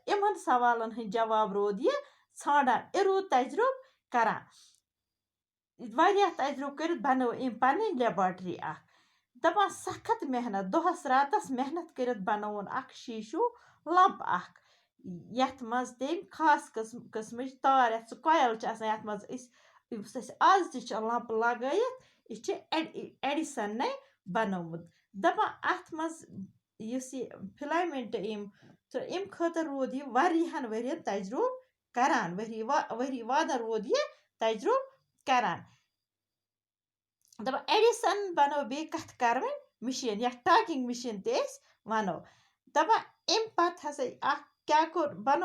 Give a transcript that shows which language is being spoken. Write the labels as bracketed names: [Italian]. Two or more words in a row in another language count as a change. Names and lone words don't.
[Kashmiri] इमन सवालन हंद जवाब रोद ये छाड़ान रूद तजुर्ब करान वारियाह तजुर्ब कर बनो अमि पन लेबॉर्टरी दपान सख्त मेहनत दोहस रातस मेहनत कर बनोन अख शीशु लंप अख यथ मज तम खास किस्मच तार यथ कोयल यथ मज आज तह लंप लगत यह एडिसन ने बनोमुत दपान अथ मज युस यह फिलामेंट अमि खतर रूद यह वारियाहन वरियन तजुर्ब करान वरी वादन रूद यह तजुर्ब करान दपान एडिसन बनो बे कथ करवन मशीन या [English] talking machine [Kashmiri] तेस वनो दपान अमि पत हसा क्या कोर बनो